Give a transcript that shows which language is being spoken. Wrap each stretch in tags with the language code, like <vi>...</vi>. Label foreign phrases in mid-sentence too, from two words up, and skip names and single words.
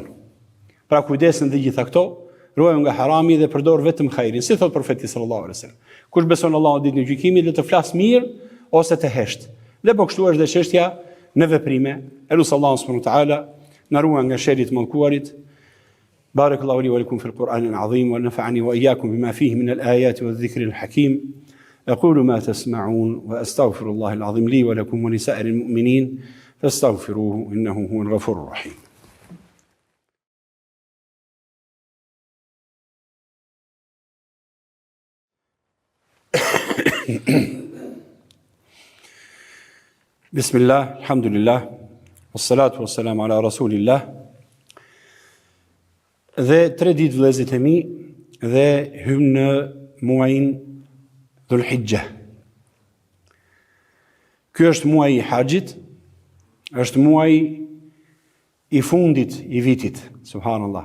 <sq>Pra kujdesin dhe gjitha këto, ruaju nga harami dhe përdor vetëm hajrin, si thot profeti</sq> <ar>صلى الله عليه وسلم.</ar> <sq>Kush beson Allahun ditën e gjykimit, le të flas mirë ose të hesht. Dhe po kështu është dhe çështja në veprime. Elus Allahu</sq> <ar>سبحانه وتعالى</ar> <sq>na ruaj nga sherri të mallkuarit.</sq> <ar>بارك الله لي ولكم في القرآن العظيم ونفعني وإياكم بما فيه من الآيات والذكر الحكيم. أقول ما تسمعون وأستغفر الله العظيم لي ولكم ولسائر المؤمنين فاستغفروه إنه هو الغفور الرحيم. بسم الله الحمد لله والصلاة والسلام على رسول الله.</ar> <sq>Dhe 3 ditë vëllezërit e mi dhe hym në muajin Dhul Hijja. Ky është muaji i haxhit, është muaji i fundit i vitit, subhanallah.</sq>